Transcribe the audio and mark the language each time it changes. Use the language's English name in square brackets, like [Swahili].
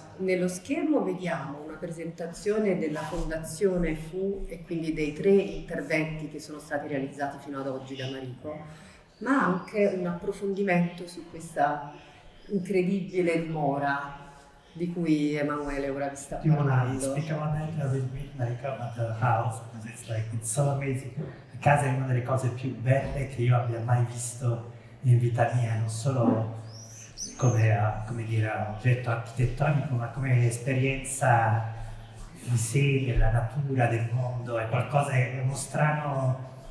[Italian] Nello schermo vediamo una presentazione della Fondazione FU e quindi dei 3 interventi che sono stati realizzati fino ad oggi da Mariko, ma anche un approfondimento su questa incredibile dimora di cui Emanuele ora vi sta parlando. [English] Speak about that with me, Mariko, about the house, because it's so amazing. [Italian] La casa è una delle cose più belle che io abbia mai visto in vita mia, non solo come oggetto architettonico, ma come esperienza di sé, della natura, del mondo. È qualcosa, è uno strano